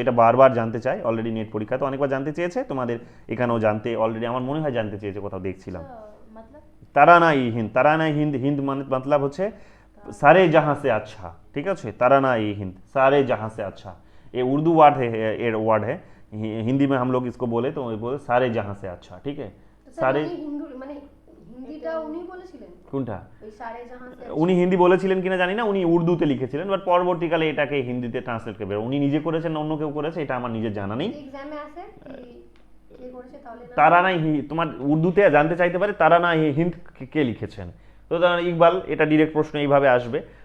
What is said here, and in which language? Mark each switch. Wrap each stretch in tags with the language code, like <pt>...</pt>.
<bn>এটা বারবার জানতে চাই, অলরেডি নেট পরীক্ষাতে অনেকবার জানতে চেয়েছে, তোমাদের এখানেও জানতে অলরেডি আমার মনে হয় জানতে চেয়েছে, কোথাও দেখছিলাম। তারানা ই হিন্দ, তারানা হিন্দ, হিন্দ মানে মতলব হচ্ছে</bn> <hi>सारे जहां से अच्छा, ठीक है। ताराना ई हिंद, सारे जहां से अच्छा, ये उर्दू वर्ड है, हिंदी में हम लोग इसको बोले तो बोले सारे जहां से अच्छा, ठीक है। सारे</hi> <bn>হিন্দিটা উনি বলেছিলেন কোনটা, ওই সারে জাহান সে উনি হিন্দি বলেছিলেন কিনা জানি না, উনি উর্দুতে লিখেছিলেন, বাট পরবর্তীকালে এটাকে হিন্দিতে ট্রান্সলেট করে উনি নিজে করেছেন না অন্য কেউ করেছে এটা আমার নিজের জানা নেই। এক্সামে আসে কে করেছে তাহলে তারানা তোমার উর্দুতে জানতে চাইতে পারে তারানা হিন্দ কে লিখেছেন, তো ইকবাল এটা ডিরেক্ট প্রশ্ন এইভাবে আসবে।</bn>